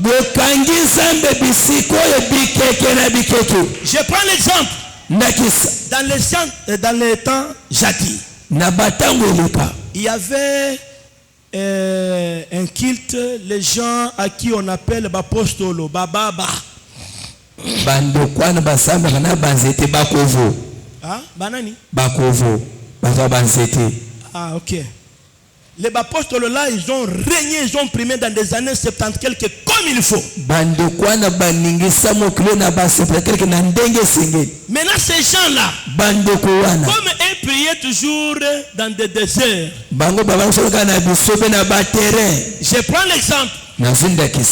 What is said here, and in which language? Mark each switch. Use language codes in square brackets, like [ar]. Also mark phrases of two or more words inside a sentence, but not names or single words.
[fr] Je prends l'exemple. Dans les temps jadis, il y avait un culte, les gens à qui on appelle Bapostolo, Bababa. [ln] Ah, banani? Bakovo, ah, ok. [fr] Les apôtres là, ils ont régné, ils ont primé dans des années 70 quelques comme il faut. Maintenant, ces gens-là, comme ils priaient toujours dans des déserts, je prends l'exemple.